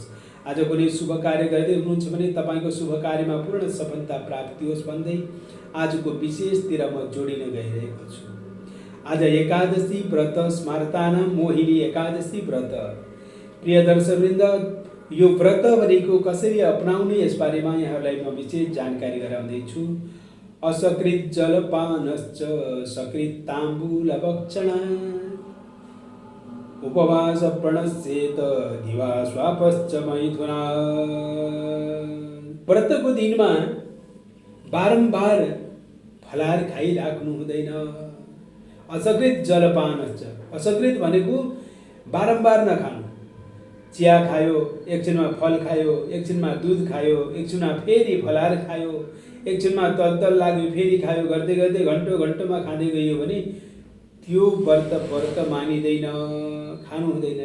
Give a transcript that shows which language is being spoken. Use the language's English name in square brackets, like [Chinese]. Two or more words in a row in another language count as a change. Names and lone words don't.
[Nepali] आज कुनै शुभ कार्य गर्दै हुनुहुन्छ भने तपाईँको शुभ कार्यमा पूर्ण सफलता प्राप्ति होस् भन्दै आजको विशेषतिर म जोडिन गइरहेको छु। आज एकादशी व्रत स्मार्तानाम मोहिनी एकादशी व्रत। प्रिय दर्शकवृन्द, यो व्रत भनेको कसरी अपनाउने यस बारेमा यहाँहरूलाई म विशेष जानकारी गराउँदैछु। [Sanskrit] असकृत जलपानश्च सकृत ताम्बूल भक्षणा उपवास प्रणश्येत दिवा स्वापश्च मैथुना। [Nepali] व्रतको दिनमा बारम्बार फलाहार खाइराख्नु हुँदैन। [Sanskrit] असकृत जलपानश्च, [Nepali] असकृत भनेको बारम्बार नखानु। चिया खायो, एकछिनमा फल खायो, एकछिनमा दुध खायो, एकछिनमा फेरि फलाहार खायो, एकछिनमा तल लाग्यो फेरि खायो, गर्दै गर्दै घन्टोमा खाँदै गइयो भने त्यो व्रत मानिँदैन, खानु हुँदैन।